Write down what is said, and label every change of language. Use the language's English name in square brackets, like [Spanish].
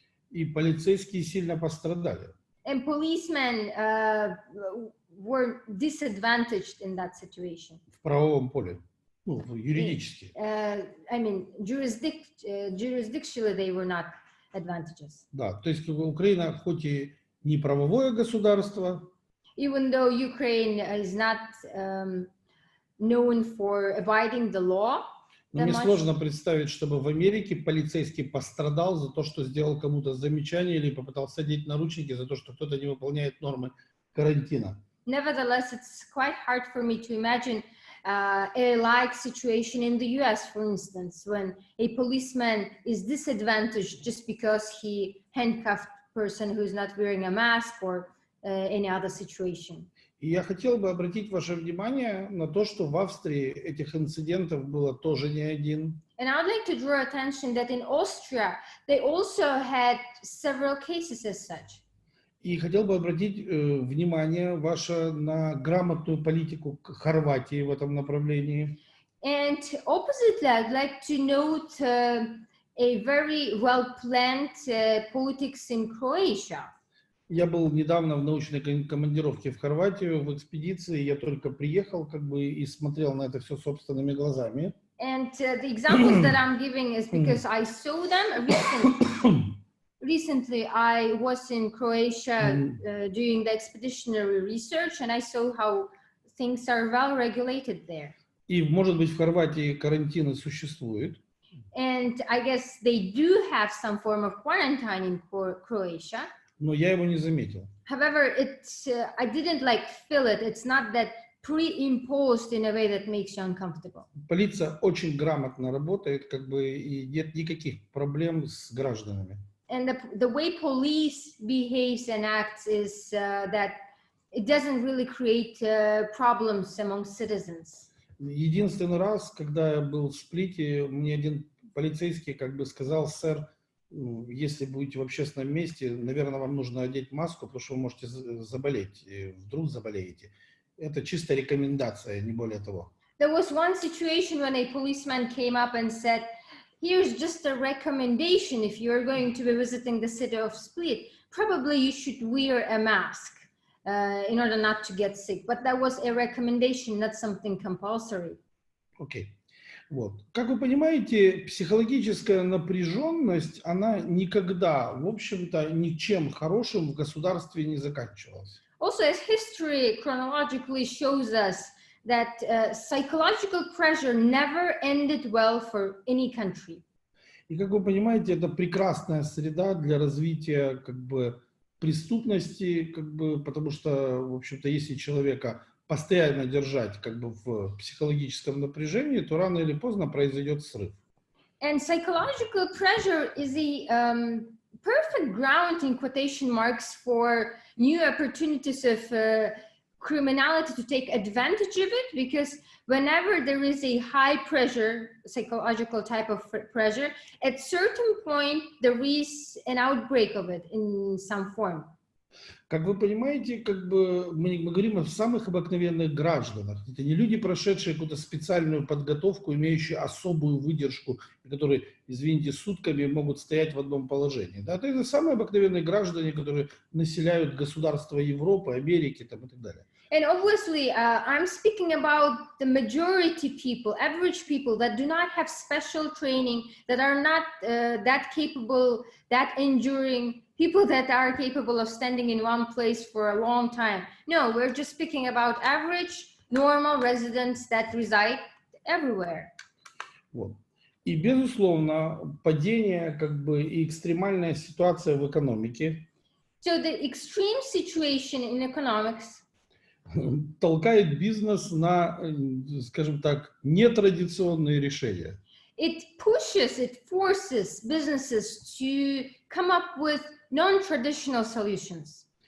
[Russian] И полицейские сильно пострадали. [English] And policemen were disadvantaged in that situation. [Russian] В правовом поле, юридически. [English] I mean, jurisdictionally they were not advantageous. [Russian] Да, то есть Украина хоть и не правовое государство, [English] even though Ukraine is not known for abiding the law. [Russian] Но мне сложно представить, чтобы в Америке полицейский пострадал за то, что сделал кому-то замечание или попытался одеть наручники за то, что кто-то не выполняет нормы карантина. [English] Nevertheless, it's quite hard for me to imagine a like situation in the US, for instance, when a policeman is disadvantaged just because he handcuffed a person who's not wearing a mask or any other situation. [Russian] И я хотел бы обратить ваше внимание на то, что в Австрии этих инцидентов было тоже не один. [English] And I would like to draw attention that in Austria, they also had several cases as such. [Russian] И хотел бы обратить внимание ваше на грамотную политику Хорватии в этом направлении. [English] And oppositely, I'd like to note a very well-planned politics in Croatia. [Russian] Я был недавно в научной командировке в Хорватию, в экспедиции. Я только приехал и смотрел на это все собственными глазами. [English] And the examples that I'm giving is because I saw them recently. Recently, I was in Croatia doing the expeditionary research, and I saw how things are well regulated there. [Russian] И, может быть, в Хорватии карантины существуют. [English] And I guess they do have some form of quarantine in Croatia. [Russian] Но я его не заметил. [English] However, I didn't feel it. It's not that pre-imposed in a way that makes you uncomfortable. [Russian] Полиция очень грамотно работает, и нет никаких проблем с гражданами. [English] And the way police behaves and acts is that it doesn't really create problems among citizens. [Russian] Единственный раз, когда я был в Сплите, мне один полицейский сказал: сэр, если будете в общественном месте, наверное, вам нужно одеть маску, потому что вы можете заболеть, вдруг заболеете. Это чистая рекомендация, не более того. [English] There was one situation when a policeman came up and said, here's just a recommendation if you're going to be visiting the city of Split, probably you should wear a mask in order not to get sick. But that was a recommendation, not something compulsory. [Russian] Окей. Вот. Как вы понимаете, психологическая напряженность, она никогда, в общем-то, ничем хорошим в государстве не заканчивалась. [English] Also, as history chronologically shows us that psychological pressure never ended well for any country. [Russian] И как вы понимаете, это прекрасная среда для развития преступности, потому что, в общем-то, если человека постоянно держать в психологическом напряжении, то рано или поздно произойдет срыв. [English] And psychological pressure is the perfect ground, in quotation marks, for new opportunities of criminality to take advantage of it, because whenever there is a high pressure, psychological type of pressure, at certain point there is an outbreak of it in some form. [Russian] Как вы понимаете, как бы мы говорим о самых обыкновенных гражданах. Это не люди, прошедшие какую-то специальную подготовку, имеющие особую выдержку, которые, извините, сутками могут стоять в одном положении. Да? Это самые обыкновенные граждане, которые населяют государства Европы, Америки там, и так далее. [English] And obviously, I'm speaking about the majority people, average people that do not have special training, that are not that capable, that enduring, people that are capable of standing in one place for a long time. No, we're just speaking about average, normal residents that reside everywhere. [Russian] Вот. И, безусловно, падение как бы, и экстремальная ситуация в экономике [English] So the extreme situation in economics [Russian] толкает бизнес на, скажем так, нетрадиционные решения. [English] It pushes, it forces businesses to come up with non-traditional solutions.